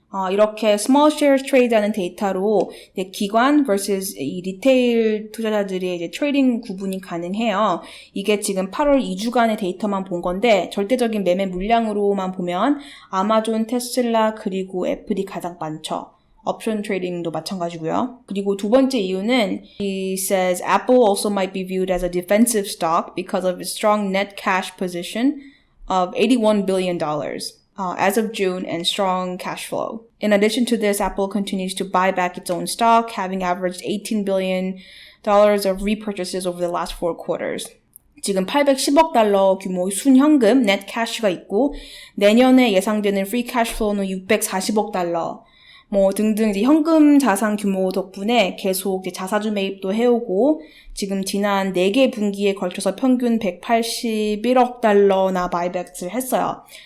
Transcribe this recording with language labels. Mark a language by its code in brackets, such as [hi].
[ko] 이렇게 [en] small shares trade [ko] 하는 데이터로 이제 기관 vs 이 리테일 투자자들의 이제 트레이딩 구분이 가능해요. 이게 지금 8월 2주간의 데이터만 본 건데 절대적인 매매 물량으로만 보면 아마존, 테슬라 그리고 애플이 가장 많죠. 옵션 트레이딩도 마찬가지고요. 그리고 두 번째 이유는 [en] he says Apple also might be viewed as a defensive stock because of its strong net cash position of $81 billion. As of June and strong cash flow. In addition to this, Apple continues to buy back its own stock, having averaged $18 billion of repurchases over the last 4 quarters. [ko] 지금 810억 달러 규모 순현금 net cash가 있고 내년에 예상되는 free cash flow는 640억 달러 등등 이제 현금 자산 규모 덕분에 계속 이제 자사주 매입도 해오고 지금 지난 4개 분기에 걸쳐서 평균 181억 달러나 바이백을 했어요.